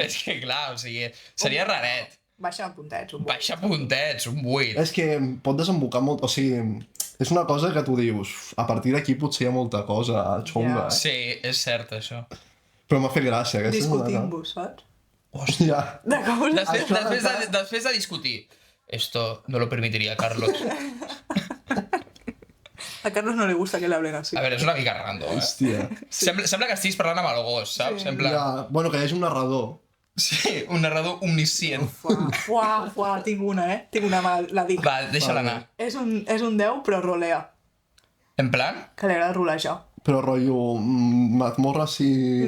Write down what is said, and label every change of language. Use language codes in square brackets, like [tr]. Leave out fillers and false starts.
[ca] És que clar, o sigui, seria raret. Baixa puntets, un 8. Baixa puntets, un 8. És que pot desembocar molt... O sigui, és una cosa que tu dius, a partir d'aquí potser hi ha molta cosa xunga, Ja. Sí, és cert, això. Però m'ha fet gràcia, aquesta és una... Discutim-vos, saps? Ja. De coses... Després de discutir, [es] esto no lo permitiría Carlos. A Carlos no le gusta que le hablen así. [ca] A veure, és una mica random, eh? Hòstia. Sembla que estiguis parlant amb el gos, saps? En plan... Ja. Bueno, que hi hagi un narrador. Sí, un narrador omniscient. Fuà, tinc una, Tinc una mà, la dic. Va, deixa-la anar. És un 10, però rolea. En plan? Que li agrada rolejar. Però rotllo mazmorras i